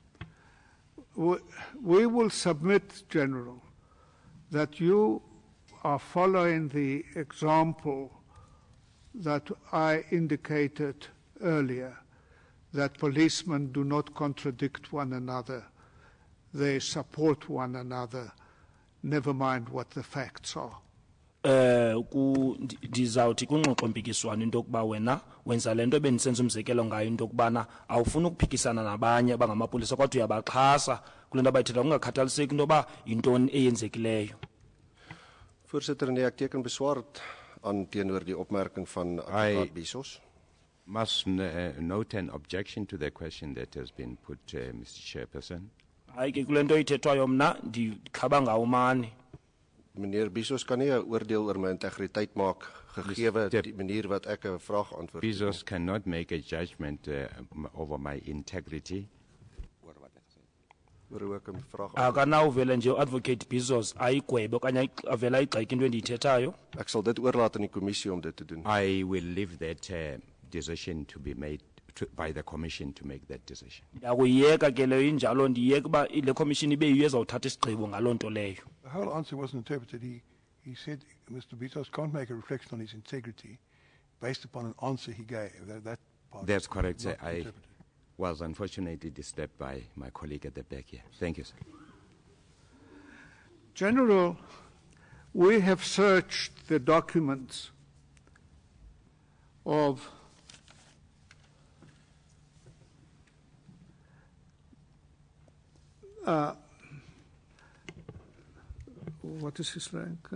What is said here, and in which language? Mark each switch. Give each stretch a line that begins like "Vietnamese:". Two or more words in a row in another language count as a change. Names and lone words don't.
English: We will submit, General, that you are following the example that I indicated earlier, that policemen do not contradict one another. They support one another, never mind what the facts are.
Xhosa: Ndizawuthi kungxoxo mpikiswano into yokuba wena wenza lento ebendisenza umzekelo ngayo into yokubana awufuni ukuphikisana nabanye abangamapolisa kodwa uyabaxhasa kule nto abayithetha ungakhathaliseki into yoba yintoni eyenzekileyo.
Afrikaans: Voorsitter, nee, ek teken beswaar aan teenoor die opmerking van advokaat Bezos.
English: Must note an objection to the question that has been put, Mr. Chairperson.
Xhosa: Hayi ke kule nto ithethwayo mna ndikhaba ngawo mani.
Afrikaans: Meneer Bezos kan nie 'n oordeel oor my integriteit maak gegee die manier wat ek 'n vraag antwoord.
English: Bezos cannot make a judgment over my integrity.
Afrikaans: Oor hoe ek 'n vraag
Xhosa: Akanawuvele nje uadvocate Bezos ayigwebe okanye avele ayigxeke into endiyithethayo.
Afrikaans: Ek sal dit oorlaat aan die kommissie om dit te doen.
English: I will leave that decision to be made by the commission to make that decision.
Xhosa: Yakuyeka ke leyo injalo ndiyeka uba le commission ibe yiyo ezawuthatha isigqibo ngaloo nto leyo.
English: The whole answer wasn't interpreted. He said Mr. Bezos can't make a reflection on his integrity based upon an answer he gave. That part That's correct, was sir. not I interpreted. was unfortunately disturbed by my colleague at the back here. Thank you, sir. General, we have searched the documents of what is his rank?